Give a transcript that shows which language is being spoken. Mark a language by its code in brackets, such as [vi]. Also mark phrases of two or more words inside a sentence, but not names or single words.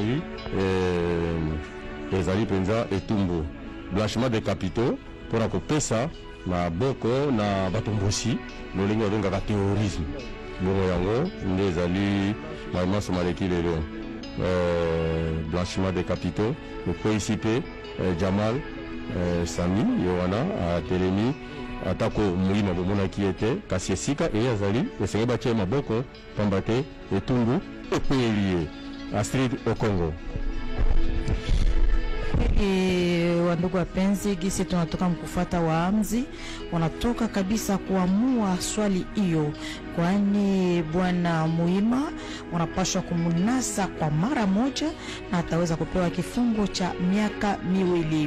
[ln] ezali penza etumbu [fr] blanchiment de capitaux [ln] mpona kopesa na boko na batombosi lolenge babengaka terrorisme bongo yango nde ezali maimaso maleki lelo [fr] blanchiment de capitaux [ln] ekweyisi mpe Jamal Sami ye wana atelemi atako Muhima bomonaki ete kasi esika azali esenge batie maboko pamba te etumbu ekweyeli ye. Astrid Okongo. [sw] Wandugu wapenzi, gisi tunatoka mkufuata waamzi wanatoka kabisa kuamua swali hiyo, kwani bwana Muhima wanapashwa kumunasa kwa mara moja na ataweza kupewa kifungo cha miaka 2.